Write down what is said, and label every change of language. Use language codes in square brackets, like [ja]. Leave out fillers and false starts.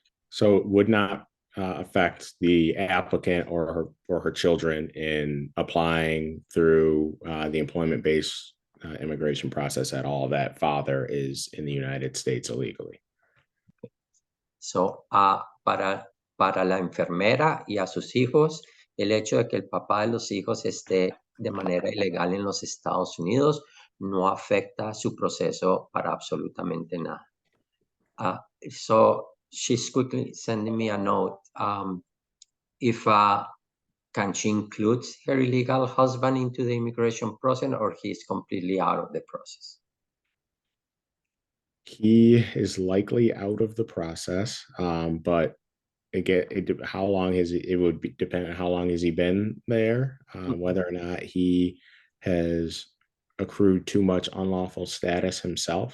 [en] So it would not affect the applicant or her children in applying through the employment-based immigration process at all. That father is in the United States illegally. [es] So, para la enfermera y a sus hijos, el hecho de que el papá de los hijos esté de manera ilegal en los Estados Unidos no afecta su proceso para absolutamente nada. [en] So she's quickly sending me a note. If can she include her illegal husband into the immigration process, or he's completely out of the process? He is likely out of the process, but again, how long has it would be depend on how long has he been there, whether or not he has accrued too much unlawful status himself.